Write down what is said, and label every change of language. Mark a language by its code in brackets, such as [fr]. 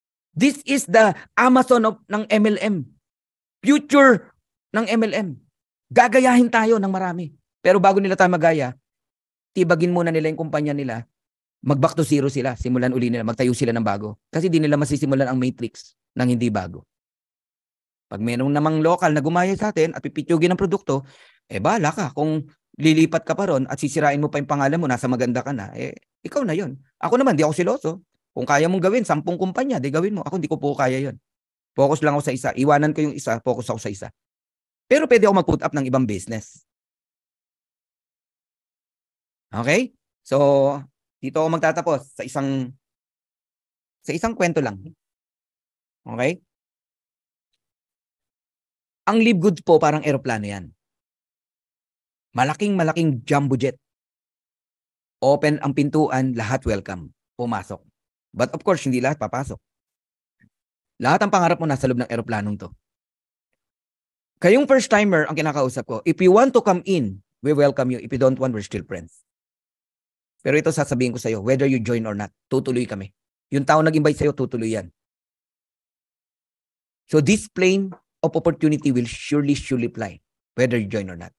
[en] This is the Amazon ng MLM. Future ng MLM. [tl] Gagayahin tayo ng marami. Pero bago nila tayo magaya, tibagin muna nila yung kumpanya nila. Mag-back to zero sila. Simulan uli nila. Magtayo sila ng bago. Kasi di nila masisimulan ang matrix ng hindi bago. Pag mayroong namang local na gumaya sa atin at pipitsugin ng produkto, bahala ka. Kung lilipat ka pa ron at sisirain mo pa yung pangalan mo, nasa maganda ka na, ikaw na yon. Ako naman, di ako siloso. Kung kaya mong gawin, 10 kumpanya, di gawin mo. Ako, hindi ko po kaya yon. Focus lang ako sa isa. Iwanan ko yung isa, focus ako sa isa. Pero pwede ako mag-put up ng ibang business. Okay? So, dito ako magtatapos sa isang kwento lang. Okay? Ang Live Good po parang eroplano yan. Malaking jumbo jet. Open ang pintuan, lahat welcome. Pumasok. [en] But of course, [tl] hindi lahat papasok. Lahat ang pangarap mo nasa loob ng eroplanong to. Kayong first timer ang kinakausap ko, [en] if you want to come in, we welcome you. If you don't want, we're still friends. [tl] Pero ito sasabihin ko sa'yo, [en] whether you join or not, [tl] tutuloy kami. Yung tao nag-invite sa'yo, tutuloy yan. [en] So this plane of opportunity will surely fly, whether you join or not.